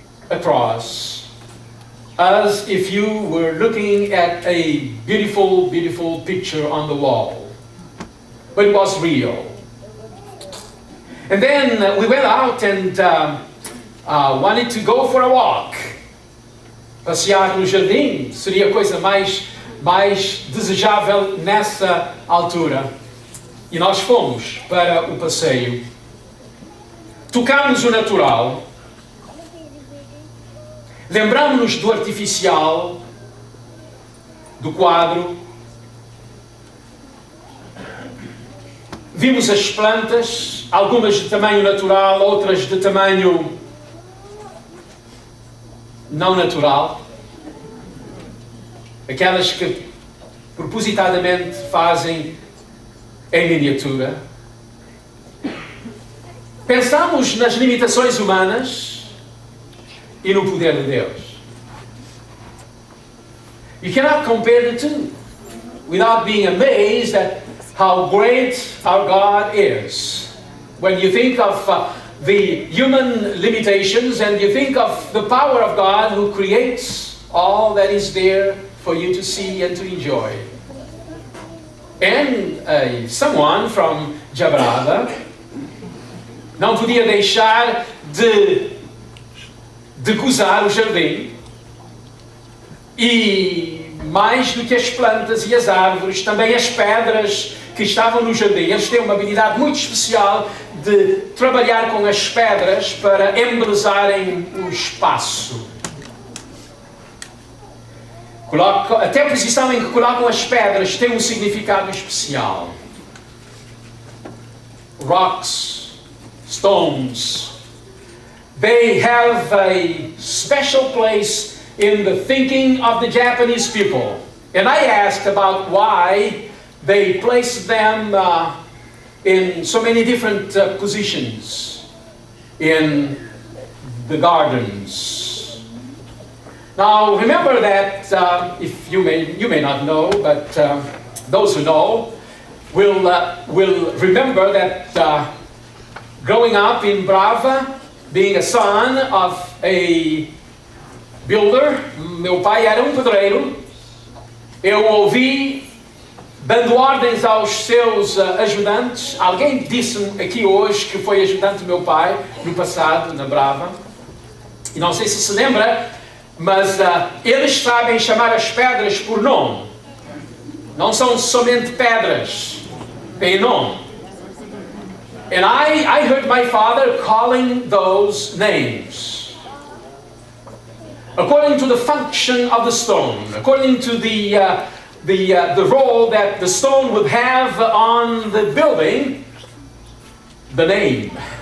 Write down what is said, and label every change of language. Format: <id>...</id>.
<en>across, as if you were looking at a beautiful, beautiful picture on the wall. But it was real. And then we went out and wanted to go for a walk.</en> <pt>Passear no jardim seria a coisa mais desejável nessa altura. E nós fomos para o passeio. Tocámos o natural. Lembrámos-nos do artificial, do quadro. Vimos as plantas, algumas de tamanho natural, outras de tamanho não natural. Aquelas que propositadamente fazem em miniatura. Pensamos nas limitações humanas e no poder de Deus.</pt> <en>You cannot compare the two without being amazed at how great our God is. When you think of the human limitations and you think of the power of God who creates all that is there for you to see and to enjoy. And someone from</en> <pt>Jabrada não podia deixar de gozar o jardim, e mais do que as plantas e as árvores, também as pedras que estavam no jardim. Eles têm uma habilidade muito especial de trabalhar com as pedras para embelezarem o espaço. Até a posição em que colocam as pedras tem um significado especial.</pt> <en>Rocks, stones, they have a special place in the thinking of the Japanese people. And I asked about why they placed them in so many different positions in the gardens. Now remember that if you may not know, but those who know will remember that growing up in Brava, being a son of a builder,</en> <pt>meu pai era pedreiro. Eu ouvi dando ordens aos seus ajudantes. Alguém disse-me aqui hoje que foi ajudante do meu pai no passado, na Brava. E não sei se lembra, mas eles sabem chamar as pedras por nome. Não são somente pedras, têm nome.</pt> <en>And I heard my father calling those names according to the function of the stone, according to the role that the stone would have on the building, the name.</en>